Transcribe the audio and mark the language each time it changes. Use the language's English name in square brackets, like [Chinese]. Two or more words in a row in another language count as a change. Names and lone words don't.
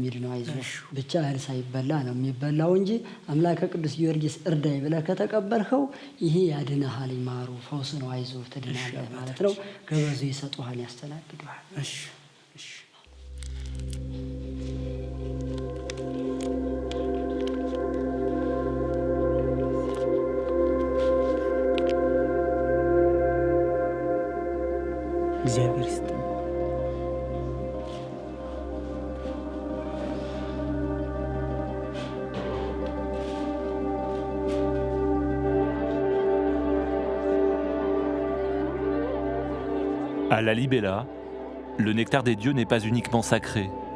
[Amharic] የሚድነው። አይዞሽ ብቻ እህል ሳይበላ ነው የሚበላው እንጂ አምላከ ቅዱስ ጊዮርጊስ እርዳይ ብለህ ከተቀበልኸው ይሄ ያድንሃል፣ ይማሩ ፈውስ ነው፣ አይዞህ ትድናለህ ማለት ነው። ገበዙ ይሰጡሃል፣ ያስተናግዱሃል። እሺ እሺ። እግዚአብሔር ይስጥ። [French] À la Libella, le nectar des dieux n'est pas uniquement sacré.